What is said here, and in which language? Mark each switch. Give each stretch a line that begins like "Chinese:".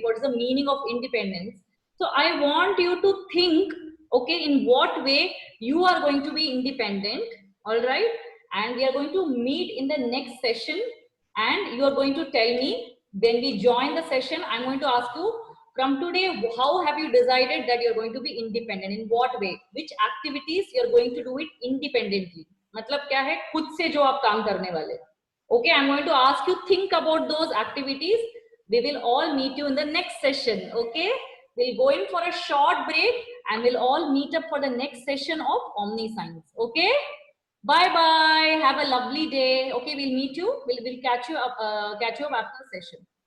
English: What is the meaning of independence? So I want you to think, okay, in what way you are going to be independent, all right? And we are going to meet in the next session, and you are going to tell me when we join the session. I'm going to ask you, from today, how have you decided that you're going to be independent? In what way? Which activities you're going to do it independently?
Hindi: मतलब क्या है, खुद से जो आप काम करने वाले.
English: Okay, I'm going to ask you think about those activities. We will all meet you in the next session. Okay, we'll go in for a short break and we'll all meet up for the next session of OmniScience. Okay, bye bye. Have a lovely day. Okay, we'll meet you. We'll catch you up after the session.